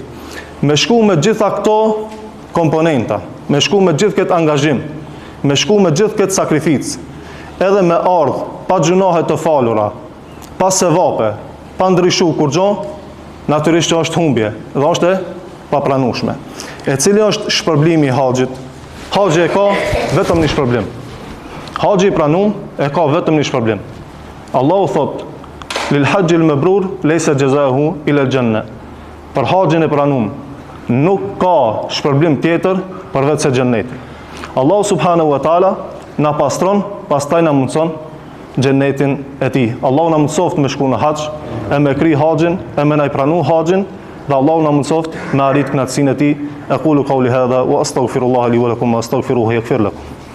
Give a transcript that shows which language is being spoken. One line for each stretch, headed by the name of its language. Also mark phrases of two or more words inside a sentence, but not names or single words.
Albanian: Me shku me gjitha këto komponenta, me shku me gjithë këtë angazhim, me shku me gjithë këtë sakrificë, edhe me ardh pa gjunahe të falura, pa sevape, pa ndryshu kur gjo, natyrisht që është humbje dhe është e papranueshme. E cili është shpërblimi i haxhit? Haxhi e ka vetëm një shpërblim. Haxhi i pranuar e ka vetëm një shpërblim. Allahu thot:
Arabic: "للحج المبرور ليس جزاؤه إلا الجنة."
Albanian: Për haxhin e pranuar nuk ka shpërblim tjetër përveç se xheneti. Allahu
Arabic: سبحانه وتعالى
Albanian: na pastron, pastaj na mundson xhenetin e tij. Allahu na mundsoft me shku në hax, e me kry haxhin, e me na i pranu haxhin, dhe Allahu na mundsoft me arrit kënaqësinë e tij.
Arabic: أقول قولي هذا وأستغفر الله لي ولكم وأستغفره يغفر لكم.